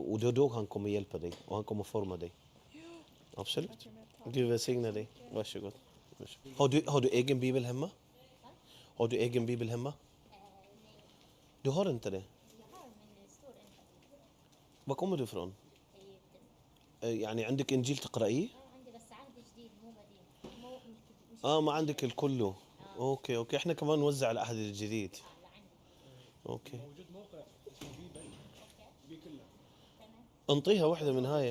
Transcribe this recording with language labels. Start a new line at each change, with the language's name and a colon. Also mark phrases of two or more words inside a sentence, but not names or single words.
Swedish: Och det är då han kommer hjälpa dig. Och han kommer forma dig. Ja. Absolut. Gud välsigne dig. Varsågod. Har du egen bibel hemma? Har du egen bibel hemma? Du har inte det? Var kommer du ifrån?
Arabic: يعني عندك إنجيل تقرأيه؟ ما عندك الكله. اوكي احنا كمان نوزع العهد الجديد. اوكي انطيها واحدة من هاي.